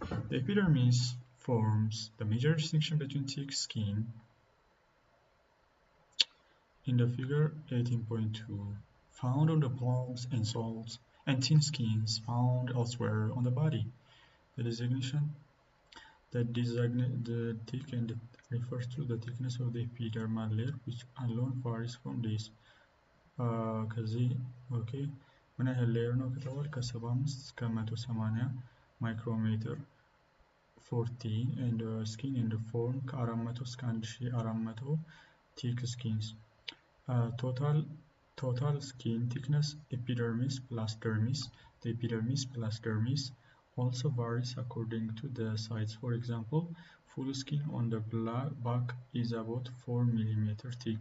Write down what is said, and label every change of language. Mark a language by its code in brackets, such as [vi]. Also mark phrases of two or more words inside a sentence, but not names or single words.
[en] The epidermis forms the major distinction between thick skin in the figure 18.2 found on the palms and soles and thin skins found elsewhere on the body. The thick end refers to the thickness of the epidermal layer, which alone varies from this. [am] ከዚህ ኦኬ ምን ያህል ሌየር ነው ከተባለ ከ75 እስከ 180 ማይክሮሜትር 40 [en] and skin and form [am] ከ400 እስከ 1400 [en] thick skins. Total skin thickness epidermis plus dermis. The epidermis plus dermis also varies according to the size. For example, full skin on the back is about 4 mm thick.